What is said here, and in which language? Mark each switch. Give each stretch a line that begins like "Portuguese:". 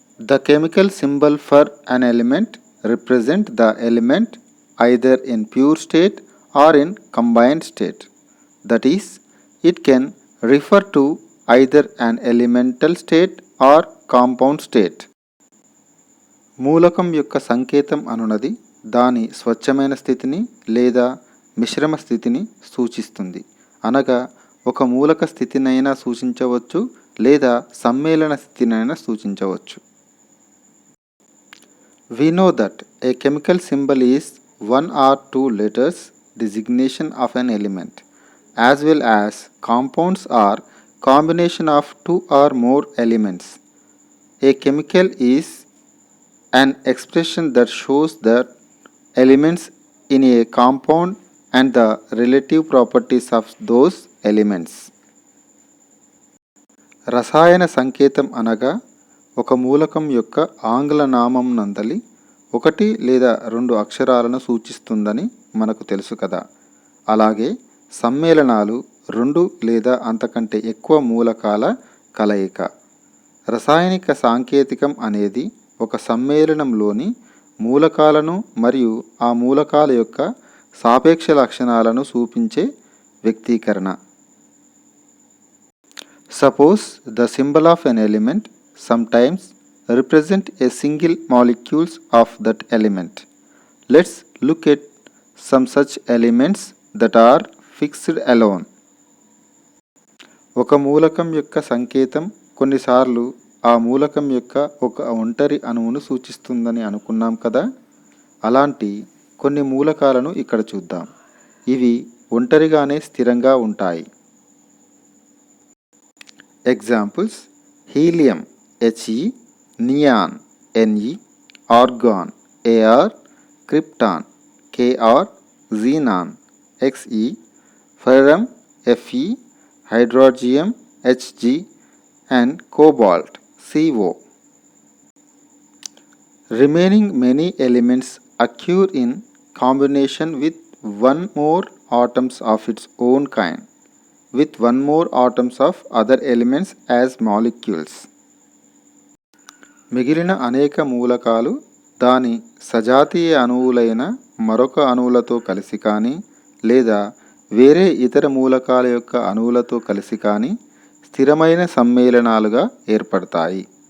English: The chemical symbol for an element represent the element either in pure state or in combined state. That is, it can refer to either an elemental state or compound state.
Telugu: మూలకం యొక్క సంకేతం అనునది దాని స్వచ్ఛమైన స్థితిని లేదా మిశ్రమ స్థితిని సూచిస్తుంది. అనగా ఒక మూలక స్థితినైనా సూచించవచ్చు లేదా సమ్మేళన స్థితినైనా సూచించవచ్చు.
English: We know that a chemical symbol is one or two letters designation of an element, as well as compounds are combination of two or more elements. A chemical is an expression that shows the elements in a compound and the relative properties of those elements.
Telugu: రసాయన సంకేతం అనగా ఒక మూలకం యొక్క ఆంగ్ల నామం నందలి ఒకటి లేదా రెండు అక్షరాలను సూచిస్తుందని మనకు తెలుసు కదా. అలాగే సమ్మేళనాలు రెండు లేదా అంతకంటే ఎక్కువ మూలకాల కలయిక. రసాయనిక సాంకేతికం అనేది ఒక సమ్మేళనంలోని మూలకాలను మరియు ఆ మూలకాల యొక్క సాపేక్ష లక్షణాలను చూపించే వ్యక్తీకరణ.
English: Suppose the symbol of an element sometimes represent a single molecules of that element. Let's look at some such elements that are fixed alone.
Telugu: ఒక మూలకం యొక్క సంకేతం కొన్నిసార్లు ఆ మూలకం యొక్క ఒక ఒంటరి అణువును సూచిస్తుందని అనుకున్నాం కదా. అలాంటి కొన్ని మూలకాలను ఇక్కడ చూద్దాం. ఇవి ఒంటరిగానే స్థిరంగా ఉంటాయి.
English: Examples: helium He, neon Ne, argon Ar, krypton Kr, xenon Xe, ferrum Fe, hydrargyrum Hg and cobalt Co. Remaining many elements occur in combination with one more atoms of its own kind with one more atoms of other elements as molecules.
Telugu: మిగిలిన అనేక మూలకాలు దాని సజాతీయ అణువులైన మరొక అణువులతో కలిసి కానీ లేదా వేరే ఇతర మూలకాల యొక్క అణువులతో కలిసి కానీ స్థిరమైన సమ్మేళనాలుగా ఏర్పడతాయి.